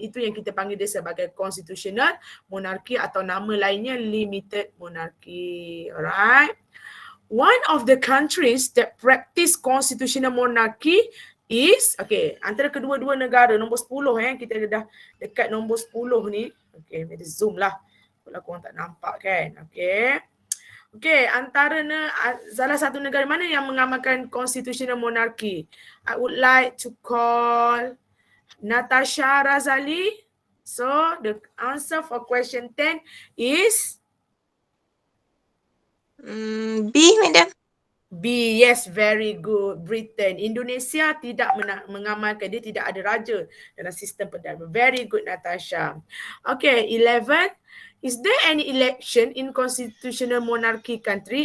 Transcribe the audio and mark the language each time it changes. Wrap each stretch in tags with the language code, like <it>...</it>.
<ms>Itu yang kita panggil dia sebagai constitutional monarchy atau nama lainnya limited monarchy.</ms> <en>Alright. One of the countries that practice constitutional monarchy</en> <ms>is, okay, antara kedua-dua negara, nombor 10 kita dah dekat nombor 10 ni. Okay, kita zoom lah. Kalau korang tak nampak kan. Okay. Okay, antara salah satu negara mana yang mengamalkan constitutional monarchy?</ms> <en>I would like to call Natasha Razali. So, the answer for question 10 is? B, madam. B, yes, very good. Britain.</en> <ms>Indonesia tidak mengamalkan, dia tidak ada raja dalam sistem perdana.</ms> <en>Very good, Natasha. Okay, 11. Is there any election in constitutional monarchy country?</en>